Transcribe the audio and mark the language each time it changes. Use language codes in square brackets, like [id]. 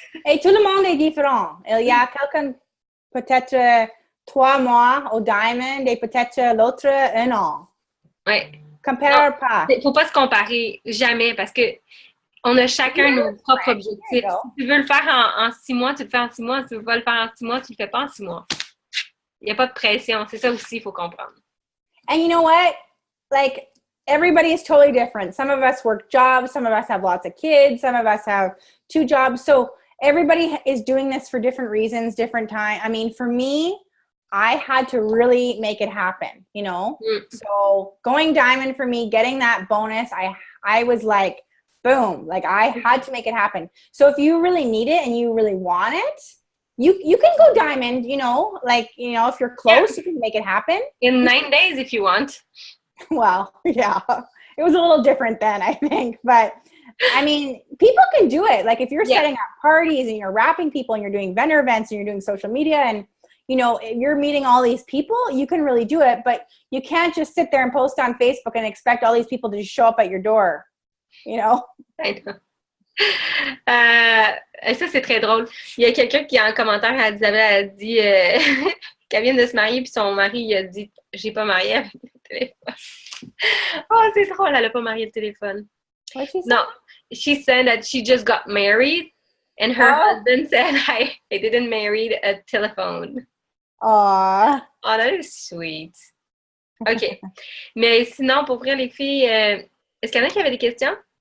[fr] Et tout le monde est différent. Il y a quelqu'un peut-être 3 mois au Diamond et peut-être l'autre 1 an. Ouais. Compare pas. Il ne faut pas se comparer, jamais, parce que on a chacun nos propres objectifs. Si tu veux le faire en 6 mois, tu le fais en 6 mois. Si tu ne veux pas le faire en 6 mois, tu ne le fais pas en 6 mois. Il n'y a pas de pression. C'est ça aussi, il faut comprendre. [en] And you know what? Like, everybody is totally different. Some of us work jobs. Some of us have lots of kids. Some of us have 2 jobs. So everybody is doing this for different reasons, different time. I mean, for me, I had to really make it happen, you know? So going diamond for me, getting that bonus, I was like, boom, like I had to make it happen. So if you really need it and you really want it, you can go diamond, you know, like, you know, if you're close, you can make it happen. In 9 days if you want. Well, yeah, it was a little different then, I think. But I mean, people can do it. Like if you're setting up parties and you're wrapping people and you're doing vendor events and you're doing social media and, you know, you're meeting all these people, you can really do it. But you can't just sit there and post on Facebook and expect all these people to just show up at your door. You know? I know. [fr] Ça, c'est très drôle. Il y a quelqu'un qui, en commentaire à Isabelle, a dit qu'elle vient de se marier, puis son mari, il a dit « J'ai pas marié avec le téléphone. » Oh, c'est drôle, elle a pas marié le téléphone. [en] What she said? No, she said that she just got married, and her husband said, I didn't marry a telephone. Aww. Oh, that is sweet. OK. [fr] Mais sinon, pour vrai, les filles, est-ce qu'il y en a qui avaient des questions?